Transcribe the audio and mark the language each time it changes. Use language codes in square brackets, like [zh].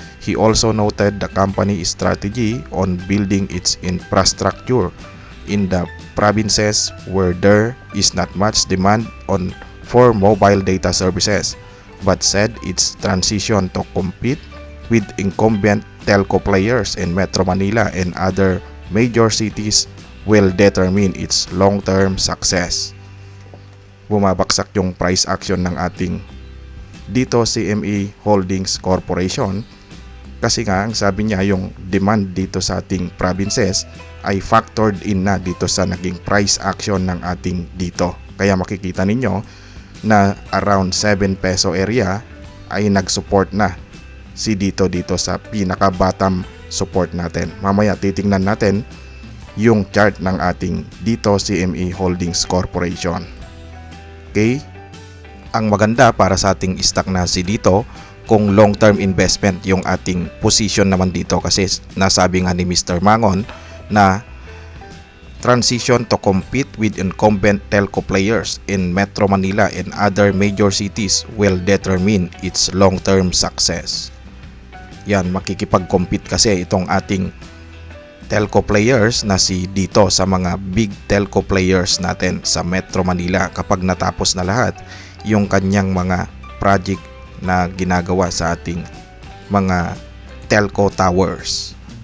[en] He also noted the company's strategy on building its infrastructure in the provinces where there is not much demand for mobile data services, but said its transition to compete with incumbent telco players in Metro Manila and other major cities will determine its long-term success. [tl] Bumabagsak yung price action ng ating Dito CME Holdings Corporation kasi nga ang sabi niya yung demand dito sa ating provinces ay factored in na dito sa naging price action ng ating Dito. Kaya makikita ninyo na around 7 peso area ay nag-support na si Dito sa pinaka bottom support natin. Mamaya titingnan natin yung chart ng ating Dito CME Holdings Corporation. Okay? Ang maganda para sa ating stock na si Dito, kung long-term investment yung ating position naman dito kasi nasabi nga ni Mr. [en] Mangon na transition to compete with incumbent telco players in Metro Manila and other major cities will determine its long-term success. [tl] Yan, makikipag-compete kasi itong ating telco players na si Dito sa mga big telco players natin sa Metro Manila kapag natapos na lahat yung kanyang mga project na ginagawa sa ating mga telco towers.